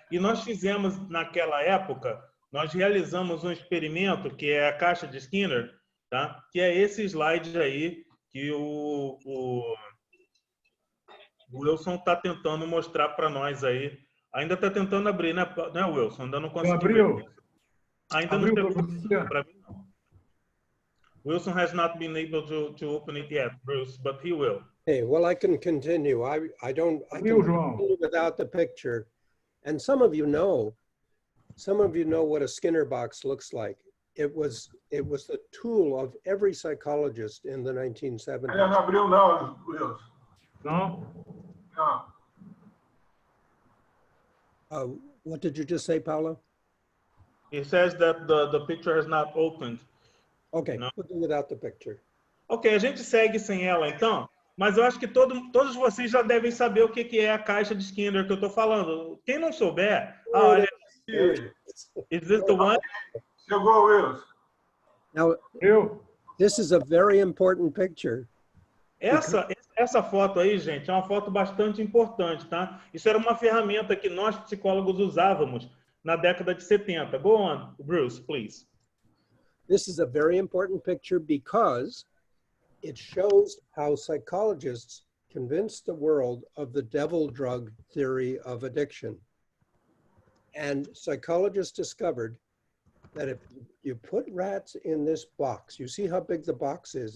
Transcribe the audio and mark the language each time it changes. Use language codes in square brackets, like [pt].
[pt] E nós fizemos, naquela época, nós realizamos um experimento que é a caixa de Skinner, tá? Que é esse slide aí que o Wilson está tentando mostrar para nós aí. Ainda está tentando abrir, né, Wilson? Ainda não conseguiu. Abriu. Ainda não chegou para mim, não. [en] Wilson has not been able to open it yet, Bruce, but he will. Hey, well, I can continue. I can João. continue without the picture. And some of you know what a Skinner box looks like. It was the tool of every psychologist in the 1970s. [pt] Não abriu não, Wilson. Não? Não. [en] What did you just say, Paulo? He says that the picture has not opened. Okay, No. we'll do without the picture. [pt] Ok, a gente segue sem ela, então. Mas eu acho que todos vocês já devem saber o que é a caixa de Skinner que eu estou falando. Quem não souber, olha, [en] is this the one? [pt] Chegou, Wilson. [en] Now, this is a very important picture. [pt] Essa foto aí, gente, é uma foto bastante importante, tá? Isso era uma ferramenta que nós psicólogos usávamos na década de 70. [en] Go on, Bruce, please. This is a very important picture because it shows how psychologists convinced the world of the devil drug theory of addiction. And psychologists discovered that if you put rats in this box, you see how big the box is?